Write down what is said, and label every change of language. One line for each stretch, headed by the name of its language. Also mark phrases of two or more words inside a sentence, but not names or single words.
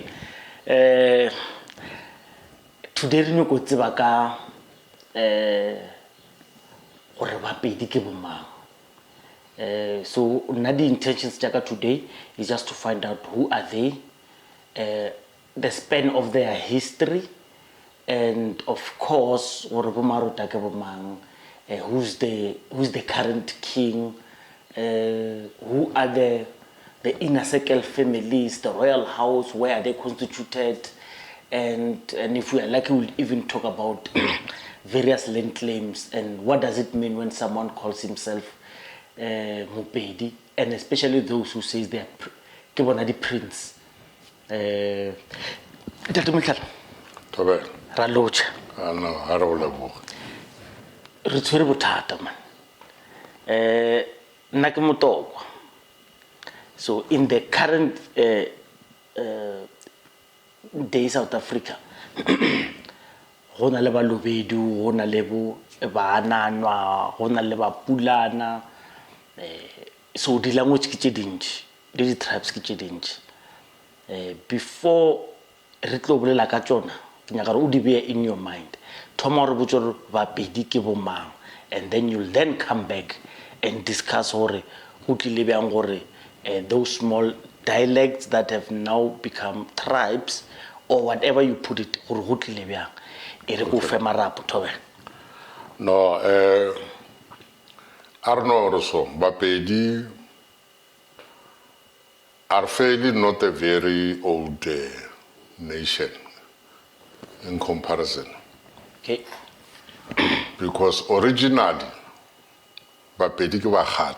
English: Today we go to
Northern Sotho: baka gore Bapedi ke bomang.
English: So the intentions today is just to find out who are they, the span of their history, and of course
Northern Sotho: gore Marota ke bomang,
English: who's the current king. Who are the inner circle families, the royal house, where are they constituted, and if we are lucky, we'll even talk about various land claims and what does it mean when someone calls himself Pedi, and especially those who say they are the prince. Tabane. Ralocha.
Northern Sotho: No, ha re o leboga. Re tshwere bothata man.
English: So in the current day South Africa,
Northern Sotho: hona le balobedu, hona le bo bananwa, hona le ba pulana. So
English: the language
Northern Sotho: ke tše dintši,
English: the tribes
Northern Sotho: ke tše dintši. Before re tlo bolela ka tšona, ke nyaka gore o di beye
English: in your mind.
Northern Sotho: Thoma gore botse gore Bapedi ke bomang,
English: and then you'll then come back and discuss
Northern Sotho: gore go tlile bjang gore
English: those small dialects that have now become tribes or whatever you put it
Northern Sotho: gore go tlile bjang e re go fe marapo Thobela.
English: No, I don't know also. Bapedi are fairly not a very old nation. in comparison. Okay. Because originally,
Northern Sotho: Bapedi ke bakgatla.